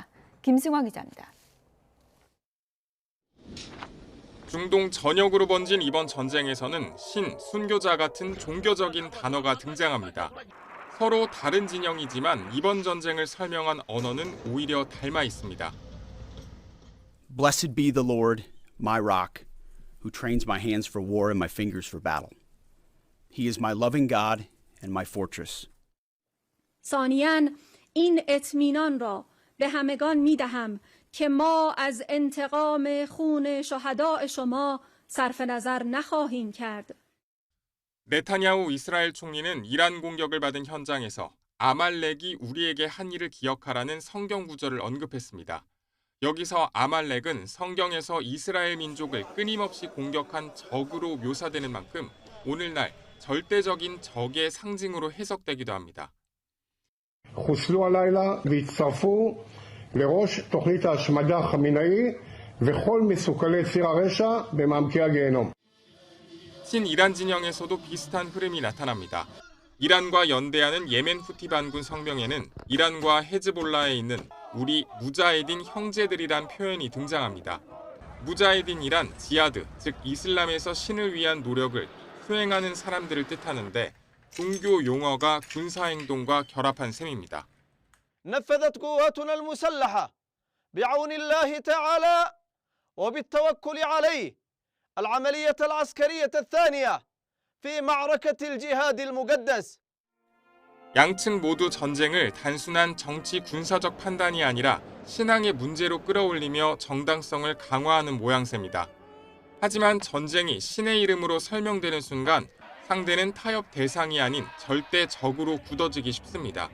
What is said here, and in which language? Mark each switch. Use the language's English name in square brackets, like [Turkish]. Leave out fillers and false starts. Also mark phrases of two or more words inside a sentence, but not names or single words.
[Korean] 김승환 기자입니다. 중동 전역으로 번진 이번 전쟁에서는 신, 순교자 같은 종교적인 단어가 등장합니다. 서로 다른 진영이지만 이번 전쟁을 설명한 언어는 오히려 닮아 있습니다. [English] Blessed be the Lord, my rock, who trains my hands for war and my fingers for battle. He is my loving God and my fortress. [Persian] ثانیاً این اطمینان را به همگان می‌دهم که ما از انتقام خون شهداء شما صرف نظر نخواهیم کرد. [Korean] 네타냐후 이스라엘 총리는 이란 공격을 받은 현장에서 아말렉이 우리에게 한 일을 기억하라는 성경 구절을 언급했습니다. 여기서 아말렉은 성경에서 이스라엘 민족을 끊임없이 공격한 적으로 묘사되는 만큼 오늘날 절대적인 적의 상징으로 해석되기도 합니다. [Hebrew] חוסלו הלילה והצטרפו לראש תוכנית ההשמדה חמינאי וכל מסוכלי ציר הרשע במעמקי הגיהנום. [Korean] 친이란 진영에서도 비슷한 흐름이 나타납니다. 이란과 연대하는 예멘 후티 반군 성명에는 이란과 헤즈볼라에 있는 우리 무자헤딘 형제들이란 표현이 등장합니다. 무자헤딘이란 지하드, 즉 이슬람에서 신을 위한 노력을 수행하는 사람들을 뜻하는데 종교 용어가 군사 행동과 결합한 셈입니다. [Arabic] نفذت قواتنا المسلحة بعون الله تعالى وبالتوكل عليه العملية العسكرية الثانية في معركة الجهاد المقدس. [Korean] 양측 모두 전쟁을 단순한 정치 군사적 판단이 아니라 신앙의 문제로 끌어올리며 정당성을 강화하는 모양새입니다. 하지만 전쟁이 신의 이름으로 설명되는 순간 상대는 타협 대상이 아닌 절대 적으로 굳어지기 쉽습니다.